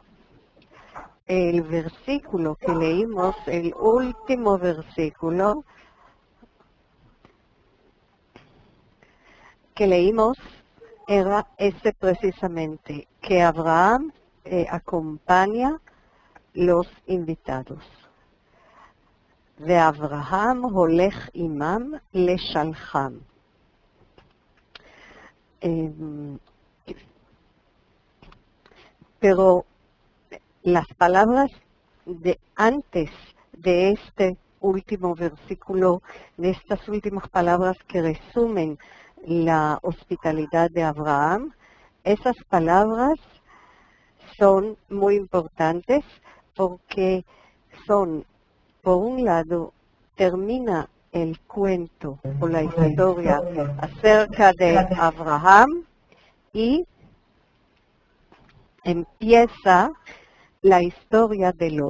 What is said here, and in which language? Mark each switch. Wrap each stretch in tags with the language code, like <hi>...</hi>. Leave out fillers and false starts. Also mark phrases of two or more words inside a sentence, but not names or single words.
<es>El versículo que leímos, el último versículo que leímos, era ese precisamente, que Abraham acompaña los invitados.</es> <he>ואברהם הולך עמם לשלחם.</he> <es>Pero las palabras de antes de este último versículo, de estas últimas palabras que resumen la hospitalidad de Abraham, esas palabras son muy importantes porque son, por un lado, termina el cuento o la historia acerca de Abraham y empieza la historia de Lot.</es>